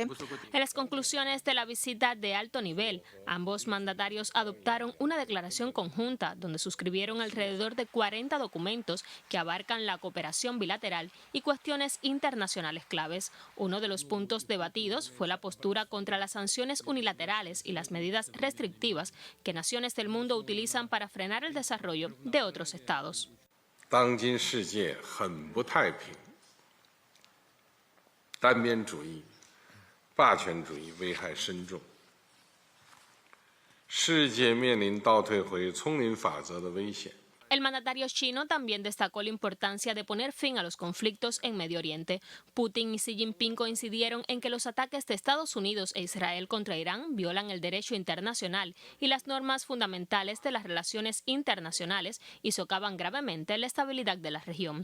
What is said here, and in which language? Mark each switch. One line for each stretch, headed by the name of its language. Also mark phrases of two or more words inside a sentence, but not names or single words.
Spanish: En las conclusiones de la visita de alto nivel, ambos mandatarios adoptaron una declaración conjunta donde suscribieron alrededor de 40 documentos que abarcan la cooperación bilateral y cuestiones internacionales claves. Uno de los puntos debatidos fue la postura contra las sanciones unilaterales y las medidas restrictivas que naciones del mundo utilizan para frenar el desarrollo de otros estados.
Chinese: 当今世界很不太平，单边主义、霸权主义危害深重，世界面临倒退回丛林法则的危险。
Spanish: El mandatario chino también destacó la importancia de poner fin a los conflictos en Medio Oriente. Putin y Xi Jinping coincidieron en que los ataques de Estados Unidos e Israel contra Irán violan el derecho internacional y las normas fundamentales de las relaciones internacionales y socavan gravemente la estabilidad de la región.